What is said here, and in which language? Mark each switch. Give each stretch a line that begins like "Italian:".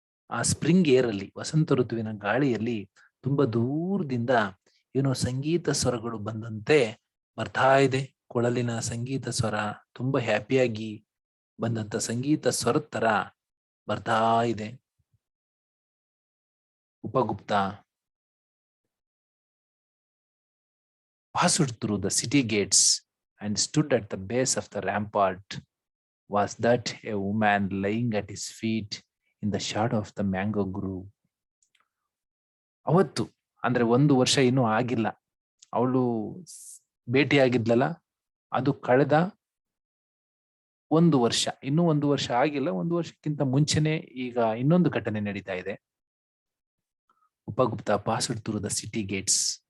Kannada: ಆ spring air ಅಲ್ಲಿ, ವಸಂತ ಋತುವಿನ ಗಾಳಿಯಲ್ಲಿ ತುಂಬಾ ದೂರದಿಂದ ಏನೋ ಸಂಗೀತ ಸ್ವರಗಳು ಬಂದಂತೆ ಬರ್ತಾ ಇದೆ. ಕೊಳಲಿನ ಸಂಗೀತ ಸ್ವರ ತುಂಬಾ ಹ್ಯಾಪಿಯಾಗಿ ಬಂದಂತ ಸಂಗೀತ ಸ್ವರದ ತರ ಬರ್ತಾ ಇದೆ.
English: Upagupta passed through the city gates and stood at the base of the rampart. Was that a woman lying at his feet in the shadow of the mango grove?
Kannada: ಅವತ್ತು ಅಂದ್ರೆ 1 ವರ್ಷ ಇನ್ನೂ ಆಗಿಲ್ಲ, ಅವಳು ಭೇಟಿಯಾಗಿದ್ಲಲ್ಲ, ಅದು ಕಳೆದ 1 ವರ್ಷ, ಇನ್ನೂ 1 ವರ್ಷ ಆಗಿಲ್ಲ. 1 ವರ್ಷಕ್ಕಿಂತ ಮುಂಚೆನೆ ಈಗ ಇನ್ನೊಂದು ಘಟನೆ ನಡೀತಾ ಇದೆ. Upagupta
English: Passed through the city gates.